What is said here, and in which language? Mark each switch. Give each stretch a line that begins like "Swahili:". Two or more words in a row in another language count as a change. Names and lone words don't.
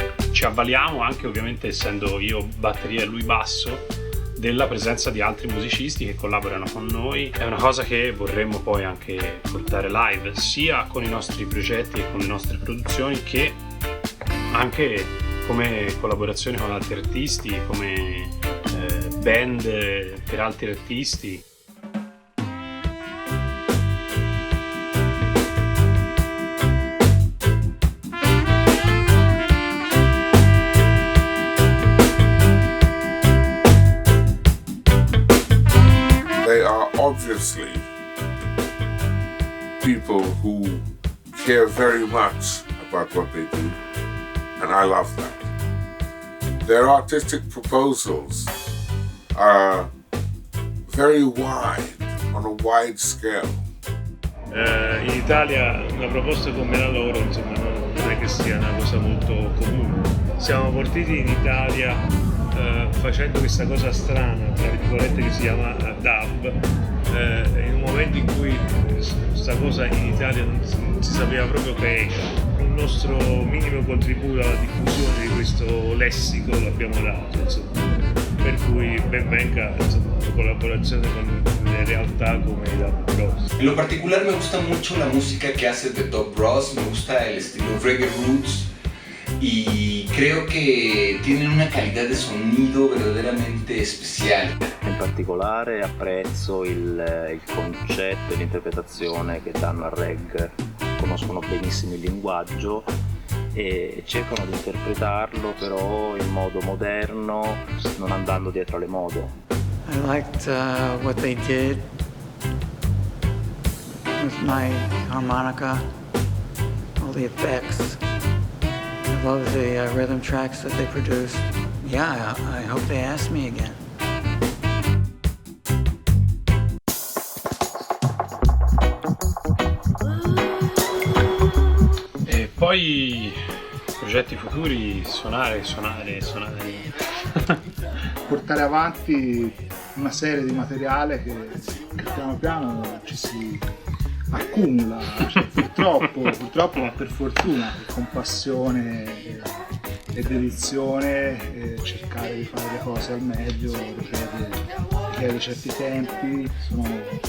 Italian: Ci avvaliamo anche, ovviamente, essendo io batteria e lui basso, della presenza di altri musicisti che collaborano con noi. È una cosa che vorremmo poi anche portare live, sia con i nostri progetti e con le nostre produzioni, che anche come collaborazioni con altri artisti, come band per altri artisti.
English: They are obviously people who care very much about what they do, and I love that. Their artistic proposals are very wide, on a wide scale.
Italian: In Italia una proposta come la loro, insomma, non è che sia una cosa molto comune. Siamo partiti in Italia facendo questa cosa strana, tra virgolette, che si chiama dub, in un momento in cui questa cosa in Italia non si sapeva proprio che era. Un nostro minimo contributo alla diffusione di questo lessico l'abbiamo dato, insomma. Per cui ben venga, insomma, una collaborazione con le realtà come i Dub Bros.
Spanish: En lo particular me gusta mucho la música que hace The Dub Bros, me gusta el estilo reggae roots y creo que tienen una calidad de sonido verdaderamente especial.
Italian: In particolare apprezzo il concetto e l'interpretazione che danno al reggae, conoscono benissimo il linguaggio e cercano di interpretarlo però in modo moderno, non andando dietro alle mode.
English: I liked what they did with my harmonica, all the effects. I love the rhythm tracks that they produced. Yeah, I hope they ask me again.
Italian: E poi progetti futuri, suonare. Portare avanti una serie di materiale che piano piano ci si accumula, cioè, purtroppo ma per fortuna, con passione e dedizione, cercare di fare le cose al meglio richiede certi tempi, sono